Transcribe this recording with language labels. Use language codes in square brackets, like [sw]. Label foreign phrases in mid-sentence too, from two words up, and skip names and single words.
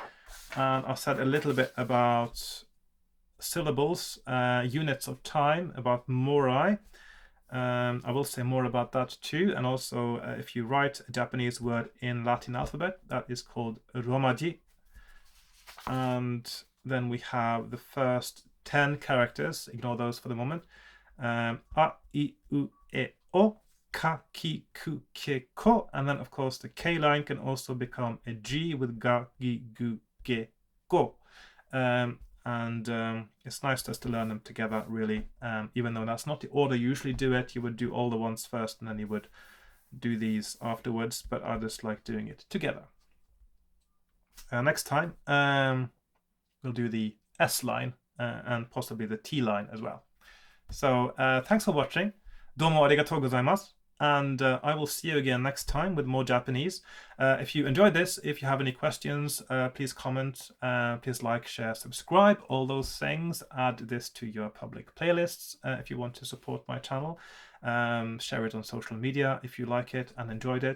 [en] And I said a little bit about syllables, units of time, about morai. I will say more about that too. And also, if you write a Japanese word in Latin alphabet, that is called romaji. And then we have the first 10 characters. Ignore those for the moment. [ja] あ、い、う、え、お、か、き、く、け、こ. [en] And then, of course, the K line can also become a G with [ja] が、ぎ、ぐ、げ, ご. [en] It's nice just to learn them together, really. Even though that's not the order you usually do it, you would do all the ones first and then you would do these afterwards, but I just like doing it together. Next time, we'll do the S line and possibly the T line as well. So thanks for watching. [ja] どうもありがとうございます. [en] And I will see you again next time with more Japanese. If you enjoyed this, if you have any questions, please comment, please like, share, subscribe, all those things. Add this to your public playlists if you want to support my channel. Share it on social media if you like it and enjoyed it.